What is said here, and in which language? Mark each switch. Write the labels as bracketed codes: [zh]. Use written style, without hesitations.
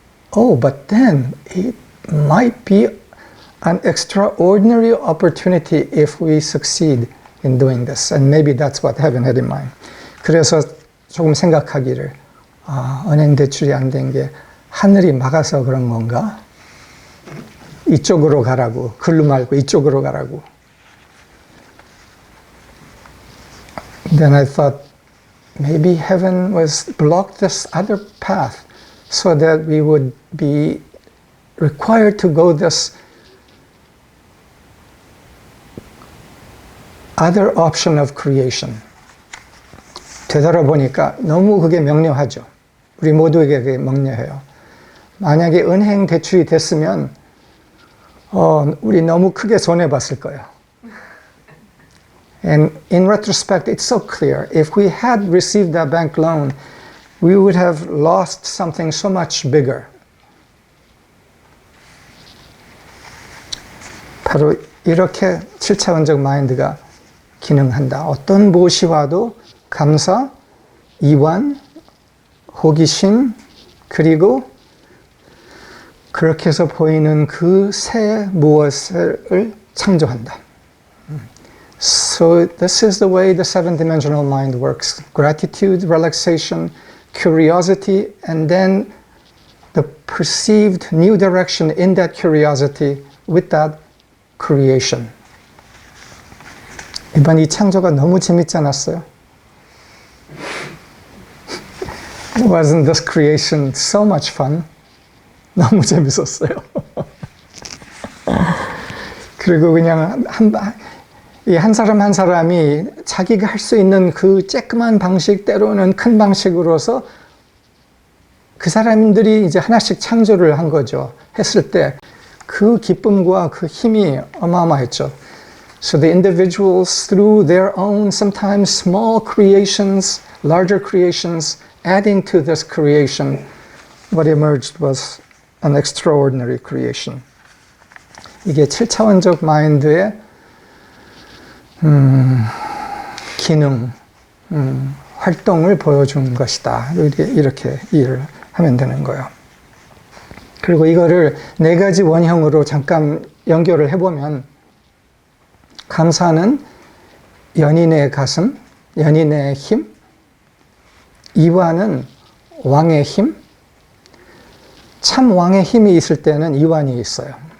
[en] But then it might be an extraordinary opportunity if we succeed in doing this. And maybe that's what heaven had in mind. [ko] 그래서 조금 생각하기를, 은행 대출이 안 된 게 하늘이 막아서 그런 건가? 이쪽으로 가라고, 글로 말고 이쪽으로 가라고. [en] Then I thought, maybe heaven was blocked this other path so that we would be required to go this other option of creation. [ko] 되돌아보니까 너무 그게 명료하죠. 우리 모두에게 그게 명료해요. 만약에 은행 대출이 됐으면 우리 너무 크게 손해봤을 거예요. [en] And in retrospect, it's so clear. If we had received that bank loan, we would have lost something so much bigger. [ko] 바로 이렇게 7차원적 마인드가 기능한다. 어떤 무엇이 와도 감사, 이완, 호기심, 그리고 그렇게 해서 보이는 그 새 무엇을 창조한다. [en] So this is the way the seven-dimensional mind works. Gratitude, relaxation, curiosity, and then the perceived new direction in that curiosity with that creation. [ko] 이번 이 창조가 너무 재밌지 않았어요? [en] Wasn't this creation so much fun? [ko] 너무 재밌었어요. 그리고 그냥 한 사람 한 사람이 자기가 할 수 있는 그 쬐끄만 방식, 때로는 큰 방식으로서 그 사람들이 이제 하나씩 창조를 한 거죠. 했을 때 그 기쁨과 그 힘이 어마어마했죠. [en] So the individuals, through their own sometimes small creations, larger creations, adding to this creation, what emerged was an extraordinary creation. [ko] 이게 7차원적 마인드의 기능, 활동을 보여준 것이다. 이렇게 이해를 하면 되는 거예요. 그리고 이거를 네 가지 원형으로 잠깐 연결을 해보면 감사는 연인의 가슴, 연인의 힘, 이완은 왕의 힘, 참 왕의 힘이 있을 때는 이완이 있어요.